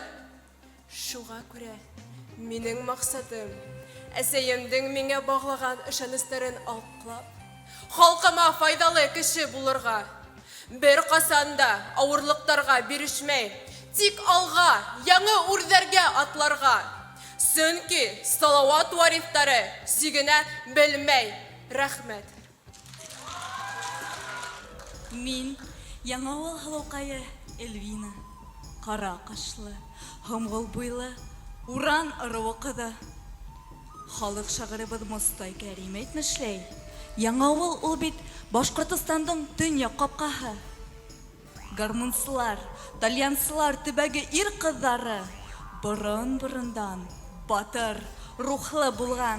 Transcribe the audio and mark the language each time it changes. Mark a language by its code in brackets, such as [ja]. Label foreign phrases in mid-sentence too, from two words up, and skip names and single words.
[ba] Шуға күрә минең маҡсатым әсәйемдең миңә бағлаған ышаныстарын аҡлап, халҡыма файҙалы кеше булырға, бер ҡасанда ауырлыҡтарға бирешмәй, тик алға, яңы үрҙәргә атларға, Сөнки салават варифтары сигенә белмәй. Рәхмәт. Мин Яңавыл Һылыукайы Эльвина. Кара кашлы, һомгыл буйлы, уран ырыуы кызы. Халык шагырыбыз Мостай Кәрим әйтмешләй. Яңавыл ул бит Башкортостандың төньяк капкаһы. Гармунсылар, тальянсылар төбәге ир кызлары борын-борындан батыр, рухлы булган.